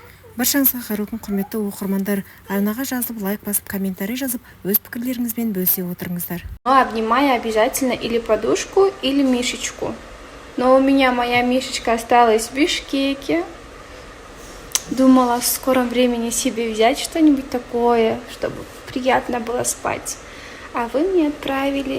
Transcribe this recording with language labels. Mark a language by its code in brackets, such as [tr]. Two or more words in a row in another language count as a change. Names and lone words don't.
[kk] Баршаңызға қайырлы күн, құрметті оқырмандар. Арнаға жазып, лайк басып, комментарий жазып, өз пікірлеріңізбен бөлісе отырыңыздар. [ru] Обнимаю обязательно или подушку, или мишечку. Но у меня моя мишечка осталась в Бишкеке. Думала в скором времени себе взять что-нибудь такое, чтобы приятно было спать. А вы мне отправили.